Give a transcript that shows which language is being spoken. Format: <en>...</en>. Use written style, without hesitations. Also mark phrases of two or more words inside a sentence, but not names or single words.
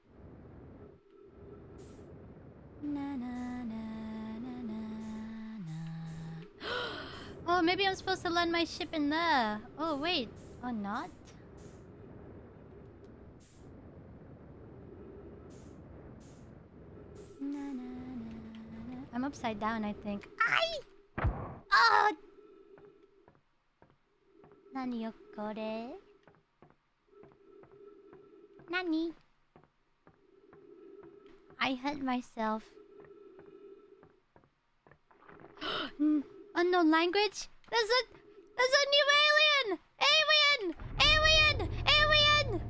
<en>Na, na, na, na, na, na. Oh, maybe I'm supposed to land my ship in there. Oh, wait. Oh, not? Na, na, na, na. I'm upside down, I think. Ai! Oh!</en> <ja>何よこれ?</ja> <en>Nani? I hurt myself. Unknown language? There's a new alien! Alien! Alien! Alien!</en>